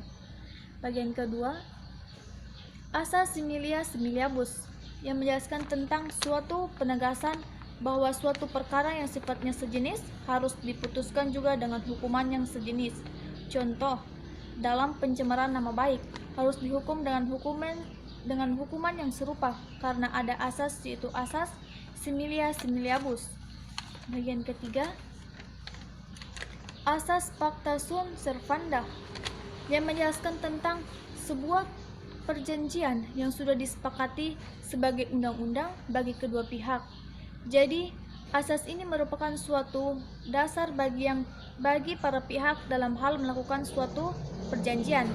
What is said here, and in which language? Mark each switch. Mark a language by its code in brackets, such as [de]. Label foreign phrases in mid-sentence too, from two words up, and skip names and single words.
[id] Bagian kedua, asas [la] similia similiabus, [id] yang menjelaskan tentang suatu penegasan bahwa suatu perkara yang sifatnya sejenis harus diputuskan juga dengan hukuman yang sejenis. Contoh, dalam pencemaran nama baik harus dihukum dengan hukuman yang serupa karena ada asas, yaitu asas [la] similia similiabus. [id] Bagian ketiga, asas [la] pacta sunt servanda, [id] yang menjelaskan tentang sebuah perjanjian yang sudah disepakati sebagai undang-undang bagi kedua pihak. Jadi, asas ini merupakan suatu dasar bagi para pihak dalam hal melakukan suatu perjanjian.